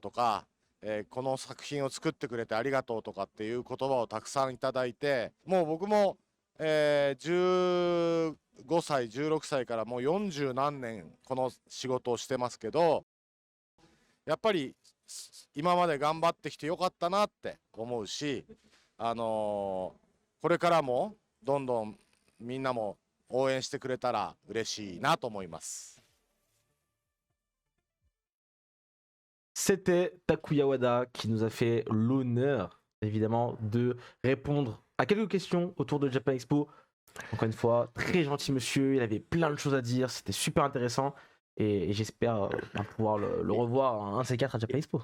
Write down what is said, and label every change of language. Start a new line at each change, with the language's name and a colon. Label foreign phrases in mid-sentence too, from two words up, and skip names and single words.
Japanese: とか、この作品を作ってくれてありがとうとかっていう言葉をたくさんいただいて、もう僕も、15歳16歳からもう40何年この仕事をしてますけど、やっぱり今まで頑張ってきてよかったなって思うし、これからもどんどんみんなも応援してくれたら嬉しいなと思います。
French: C'était Takuya Wada qui nous a fait l'honneur, évidemment, de répondre à quelques questions autour de Japan Expo. Encore une fois, très gentil monsieur, il avait plein de choses à dire, c'était super intéressant. Et j'espère pouvoir le revoir un de ces quatre à Japan Expo.